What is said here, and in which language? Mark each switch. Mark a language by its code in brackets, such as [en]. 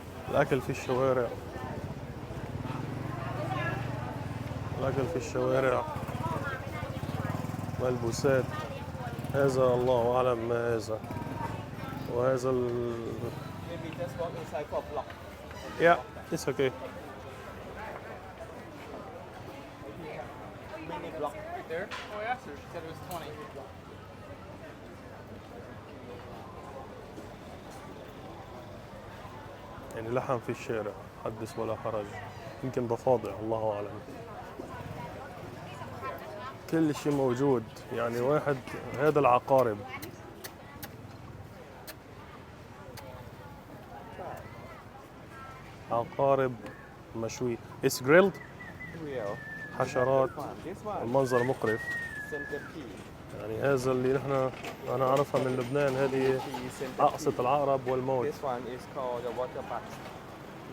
[ar] الأكل في الشوارع، الأكل في الشوارع، ملبوسات. هذا الله أعلم ما هذا. وهذا [en] Maybe just walk inside for a block. Yeah, it's okay. Mini block. Right there? Oh, yeah, sir. She said it was 20. [ar] يعني لحم في الشارع، حدث ولا حرج. يمكن ضفادع، الله أعلم. كل شيء موجود. يعني واحد، هذا العقارب. عقارب مشوي. [en] It's grilled. Real. [ar] حشرات. [en] This one. [ar] المنظر مقرف. [en] Centipede. [ar] يعني هذا اللي أنا أعرفها من لبنان، هذه أقصة العقرب والموت. [en] This one is called the water bug.